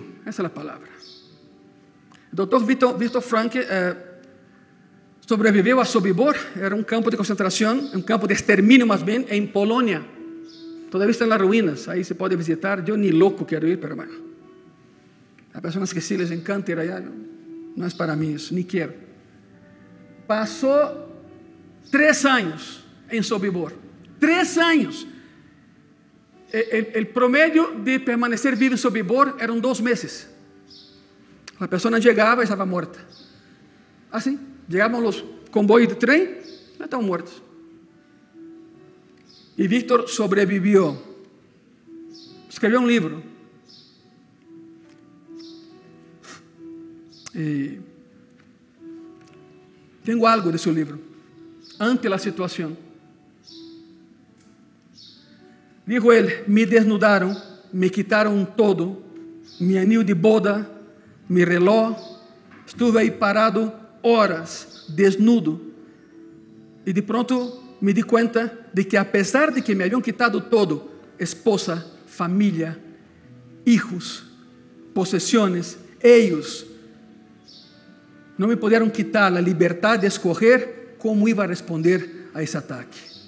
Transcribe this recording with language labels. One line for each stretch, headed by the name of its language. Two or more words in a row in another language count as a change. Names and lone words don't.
Portuguese: Essa é a palavra. O Dr. Viktor Frankl sobreviveu a Sobibor. Era um campo de concentração, um campo de extermínio, mais bem, em Polônia. Todavia estão nas ruínas. Aí se pode visitar. Eu nem louco quero ir, mas bueno. Há pessoas que sim
Spanish: les encanta ir allá.
Portuguese: Não é para mim isso, nem quero. Passou 3 anos em Sobibor. 3 anos.
Spanish: El promedio de permanecer vivo en Sobibor eran 2 meses. La persona llegaba y estaba muerta. Así, llegaban los convoyes de tren, ya estaban muertos. Y Víctor sobrevivió. Escribió un libro. Y tengo algo de su libro. Ante la situación. Dijo él, me desnudaron, me quitaron todo, mi anillo de boda, mi reloj, Estuve aí parado horas, desnudo.
Portuguese: E de pronto me di conta de que, apesar de que me haviam quitado todo, esposa, família, hijos, possessões, ellos não me puderam quitar a liberdade de escolher como
Spanish: iba a
Portuguese: responder a esse ataque.